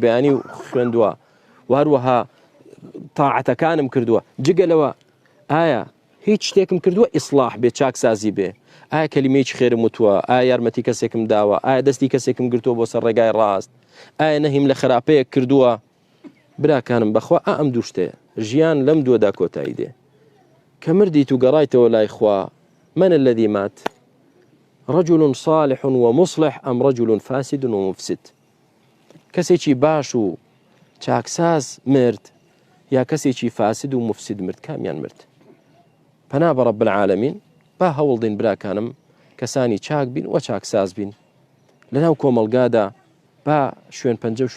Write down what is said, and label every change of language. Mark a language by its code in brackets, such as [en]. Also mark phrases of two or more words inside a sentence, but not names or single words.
[ckb] بەیانی خوێندووە وهروەها تاعەتەکانم کردووە جگە لەوە ئایا هیچ شتێکم کردووە ئیسلاح بێ چاکسازی بێ ئایا کەلیمەیەکی خێرم وتووە ئایا یارمەتی کەسێکم داوە ئایا دەستی کەسێکم گرتووە بۆ سەر ڕێگای ڕاست ئایا نەهیم لە خراپەیەک کردووە براکانم بەخوا ئەم دوو شتەیە ژیان لەم دووەدا کۆتایی دێ کە مردیت و گەڕایتەوە لای خوا [ar] من الذي مات رجل صالح ومصلح أم رجل فاسد ومفسد [ckb] کەسێکی باش و چاکساز مرد یا کەسێکی فاسد و مفسد مرد کامیان مرد پەنا بە [ar] رەب العالەمین [ckb] با هەوڵدەین براکانم کەسانی چاک بین و چاکساز بین لەناو کۆمەڵگادا با شوێن پەنجە و